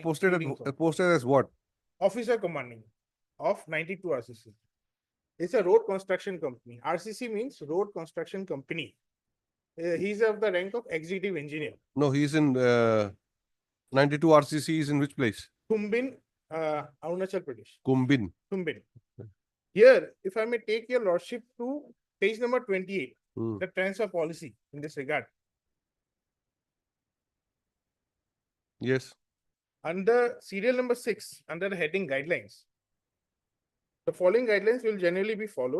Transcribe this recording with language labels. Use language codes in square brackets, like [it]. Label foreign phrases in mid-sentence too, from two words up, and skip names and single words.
[en] posted as what? Officer commanding of 92 RCC. It's a road construction company. RCC means road construction company. He's of the rank of executive engineer. No, he's in 92 RCC is in which place? Kumbin, Arunachal Pradesh. Kumbin. Kumbin. Here, if I may take your lordship to page number 28, Hmm. the transfer policy in this regard. Yes. Under serial number 6, under the heading guidelines, the following guidelines will generally be followed.